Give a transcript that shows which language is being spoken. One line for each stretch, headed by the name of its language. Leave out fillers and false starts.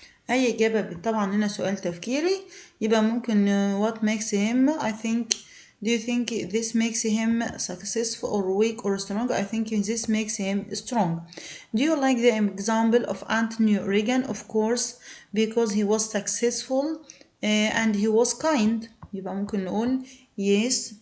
Arabic: أي إجابة طبعا هنا سؤال تفكيري. يبقى ممكن
English: what makes him do you think this makes him successful or weak or strong? I think this makes him strong. Do you like the example of Anthony Regan? Of course, because he was successful and he was kind.
Arabic: يبقى ممكن نقول yes.